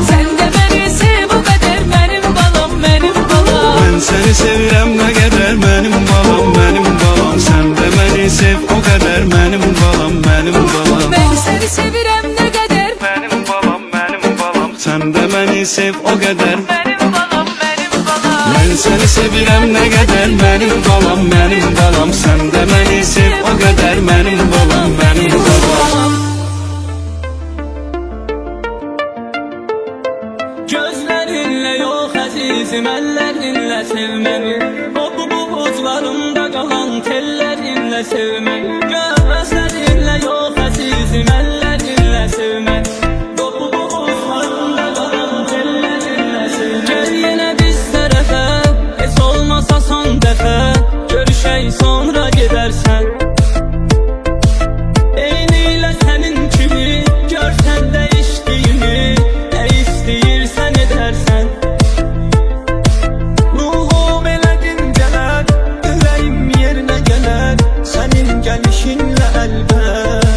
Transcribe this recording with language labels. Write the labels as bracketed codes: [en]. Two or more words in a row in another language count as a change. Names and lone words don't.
[tr] Sen de beni sev o kadar benim balam, benim balam. [az] Mən səni sevirəm nə qədər, mənim balam, mənim balam. Sən də məni sev o qədər, mənim balam, mənim balam. [tr] Ben seni sevirem ne kadar [az] Mənim balam, mənim balam. Sən də məni sev o qədər. [tr] benim balam, benim balam. [az] Mən səni sevirəm nə qədər, mənim balam, mənim balam. Sən də məni sev o qədər, mənim balam, mənim balam. [tr] Gözlerinle yok azizim, ellerinle sevmeni. O bu buğuzlarımda kalan tellerinle sevmeni. Gözlerinle yok azizim, ellerinle sevmeni. O bu buğuzlarımda kalan tellerinle sevmeni. [az] Gel yine biz tərəfə, heç olmasa son dəfə. Görüşək sonra gedərsən. Eynilə sənin kimi görsən dəyişdiyimi, nə istəyirsən edərsən. Ruhum elə dincələr, ürəyim yerinə gələr, sənin gəlişinlə əlbət.